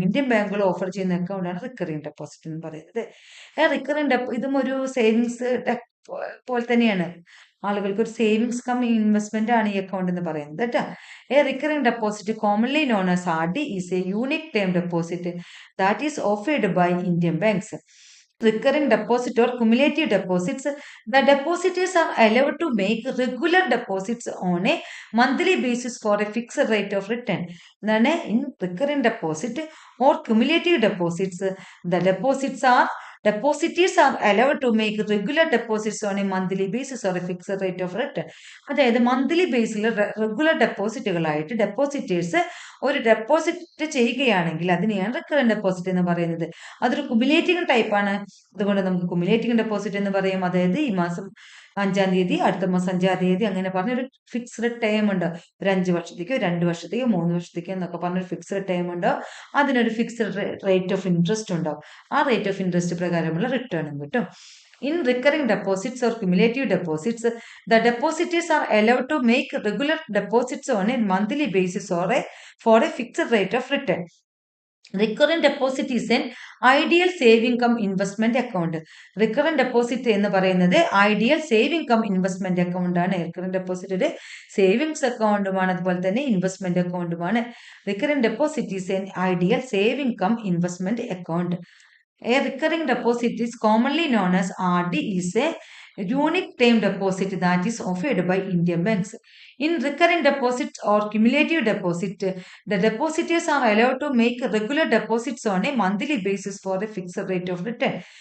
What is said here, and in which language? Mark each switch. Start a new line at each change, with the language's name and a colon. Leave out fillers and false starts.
Malayalam: Indian ബാങ്കുകൾ offer ചെയ്യുന്ന അക്കൗണ്ടാണ് recurring deposit എന്ന് പറയുന്നത്. റിക്കറിംഗ് ഇതും ഒരു സേവിങ്സ് പോലെ തന്നെയാണ്. ആളുകൾക്ക് ഒരു സേവിങ്സ് കം ഇൻവെസ്റ്റ്മെന്റ് ആണ് ഈ അക്കൗണ്ട് എന്ന് പറയുന്നത് കേട്ടോ.
English: A recurring deposit commonly known as R D is a unique term deposit that is offered by Indian banks. Recurring deposit or cumulative deposits, the depositors are allowed to make regular deposits on a monthly basis for a fixed rate of return. Then in recurring deposit or cumulative deposits, the depositors are allowed to make regular deposits on a monthly basis or a fixed rate of return.
Malayalam: അതായത് monthly ബേസിൽ regular ഡെപ്പോസിറ്റുകളായിട്ട് depositors ഒരു deposit ചെയ്യുകയാണെങ്കിൽ അതിനെയാണ് recurrent deposit എന്ന് പറയുന്നത്. അതൊരു കുമുലേറ്റിംഗ് type ആണ്. അതുകൊണ്ട് നമുക്ക് കുമുലേറ്റിംഗ് ഡെപ്പോസിറ്റ് എന്ന് പറയും. അതായത് ഈ മാസം 5-ാം തീയതി, അടുത്ത മാസം 5-ാം തീയതി, അങ്ങനെ പറഞ്ഞൊരു ഫിക്സ്ഡ് ടൈം ഉണ്ട്. ഒരു 5 വർഷത്തേക്കോ 2 വർഷത്തേക്കോ 3 വർഷത്തേക്കോ എന്നൊക്കെ പറഞ്ഞൊരു ഫിക്സ്ഡ് ടൈം ഉണ്ട്. അതിനൊരു ഫിക്സ്ഡ് റേറ്റ് ഓഫ് ഇൻട്രസ്റ്റ് ഉണ്ടാവും. ആ റേറ്റ് ഓഫ് ഇൻട്രസ്റ്റ് പ്രകാരമുള്ള റിട്ടേണും കിട്ടും.
English: In recurring deposits or cumulative deposits, the depositors are allowed to make regular deposits on a monthly basis or for a fixed rate of return. Recurrent deposit is an ideal saving cum investment account.
Malayalam: Recurrent deposit എന്ന് പറയുന്നത് ideal saving come investment account ആണ്. Recurrent deposit ഒരു savings അക്കൗണ്ടുമാണ്, അതുപോലെ തന്നെ investment അക്കൗണ്ടുമാണ്.
English: Recurrent deposit is an ideal saving cum investment account. A recurring deposit is commonly known as RD is a unique term deposit that is offered by Indian banks. In recurring deposit or cumulative deposit, the depositors are allowed to make regular deposits on a monthly basis for a fixed rate of return.